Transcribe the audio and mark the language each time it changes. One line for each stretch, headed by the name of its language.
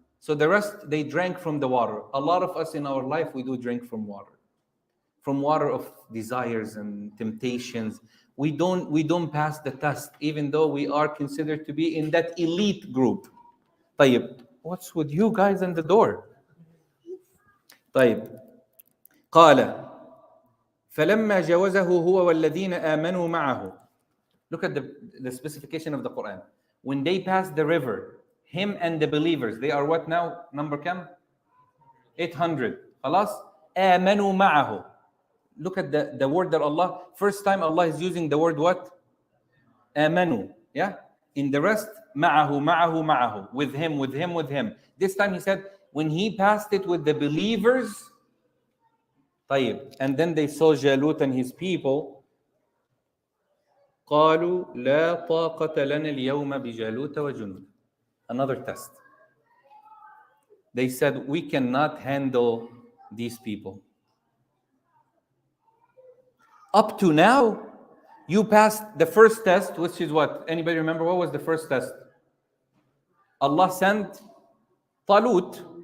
English: So the rest, they drank from the water. A lot of us in our life, we do drink from water. From water of desires and temptations. We don't pass the test, even though we are considered to be in that elite group.
Arabic: طيب,
English: what's with you guys in the door?
Arabic: طيب. قال فلما جاوزه هو والذين آمنوا معه.
English: Look at the specification of the Quran. When they passed the river, him and the believers, they are what now? Number
Arabic: كم? 800. خلاص? آمنوا معه.
English: Look at the word that Allah, first time Allah is using the word what?
Arabic: آمنوا.
English: Yeah? In the rest,
Arabic: معه, معه, معه.
English: With him, with him, with him. This time he said, when he passed it with the believers,
Arabic: طيب.
English: And then they saw Jalut and his people.
Arabic: قالوا لا طاقة لنا اليوم بجالوت وجنود.
English: Another test. They said, we cannot handle these people. Up to now, you passed the first test, which is what? Anybody remember what was the first test? Allah sent Talut.